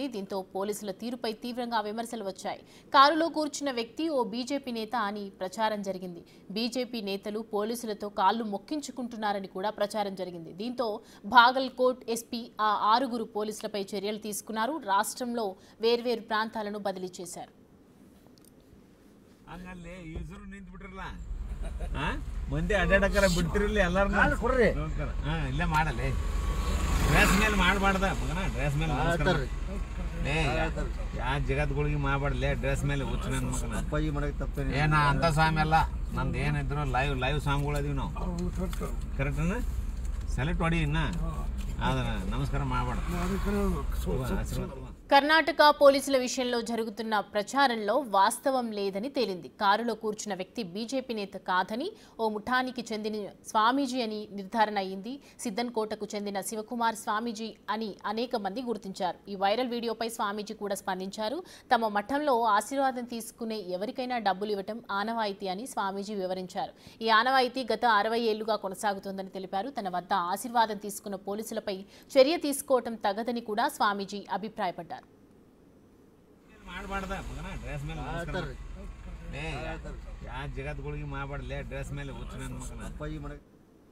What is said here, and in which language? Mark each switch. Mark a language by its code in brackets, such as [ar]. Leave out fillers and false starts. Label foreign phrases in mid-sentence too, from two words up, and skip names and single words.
[te] దీంతో పోలీసుల తీరుపై తీవ్రంగా విమర్శలు వచ్చాయి. కారులో కూర్చున్న వ్యక్తి ఓ బీజేపీ నేత అని ప్రచారం జరిగింది. బీజేపీ నేతలు పోలీసులతో కాళ్లు మొక్కించుకుంటున్నారని కూడా ప్రచారం జరిగింది. దీంతో బాగల్కోట్ ఎస్పీ ఆ 6 పోలీసులపై చర్యలు తీసుకున్నారు. రాష్ట్రంలో వేర్వేరు ప్రాంతాలను బదిలీ చేశారు. [kn] ಮಂದಿ ಅಡ್ಡಾಡಕರ ಬಿಡ್ತಿರಲಿ ಎಲ್ಲಾರು ಕೊಡ್ರಿ ಇಲ್ಲೇ ಮಾಡಲಿ ಡ್ರೆಸ್ ಮೇಲೆ ಮಾಡಬಾರ್ದ ಮಗನ ಡ್ರೆಸ್ ಮೇಲೆ ಯಾ ಜಗತ್ಗಳಿಗೆ ಮಾಡಬಾರ್ದಲೇ ಡ್ರೆಸ್ ಮೇಲೆ ಹುಚ್ಚು ನನ್ನ ಮಗನ ಅಪ್ಪಾಜಿ ಮಾಡಕ್ ತಪ್ಪೇನೆ ಏನ ಅಂತ ಸ್ವಾಮಿ ಅಲ್ಲ ನಂದು ಏನಿದ್ರು ಲೈವ್ ಸ್ವಾಮಿಗಳು ಅದೀವಿ ನಾವು ಕರೆಕ್ಟನ ಸೆಲೆಕ್ಟ್ ಹೊಡಿ ಇನ್ನ ನಮಸ್ಕಾರ ಮಾಡಬಾರ್ದು. [te] కర్ణాటక పోలీసుల విషయంలో జరుగుతున్న ప్రచారంలో వాస్తవం లేదని తేలింది. కారులో కూర్చున్న వ్యక్తి బీజేపీ నేత కాదని, ఓ ముఠానికి చెందిన స్వామీజీ అని నిర్ధారణ అయింది. సిద్ధన్కోటకు చెందిన శివకుమార్ స్వామీజీ అని అనేక మంది గుర్తించారు. ఈ వైరల్ వీడియోపై స్వామీజీ కూడా స్పందించారు. తమ మఠంలో ఆశీర్వాదం తీసుకునే ఎవరికైనా డబ్బులు ఇవ్వటం ఆనవాయితీ అని స్వామీజీ వివరించారు. ఈ ఆనవాయితీ గత 60 ఏళ్లుగా కొనసాగుతోందని తెలిపారు. తన వద్ద ఆశీర్వాదం తీసుకున్న పోలీసులపై చర్య తీసుకోవటం తగదని కూడా స్వామీజీ అభిప్రాయపడ్డారు. [kn] ಮಾಡಬಾರ್ದ ಮಗನ ಡ್ರೆಸ್ ಮೇಲೆ ಯಾ ಜಗತ್ಗಳಿಗೆ ಮಾಡಬಾರ್ದಲೇ ಡ್ರೆಸ್ ಮೇಲೆ ಹುಚ್ಚು ನನ್ನ ಮಗನ ಅಪ್ಪಾಜಿ ಮಾಡಕ್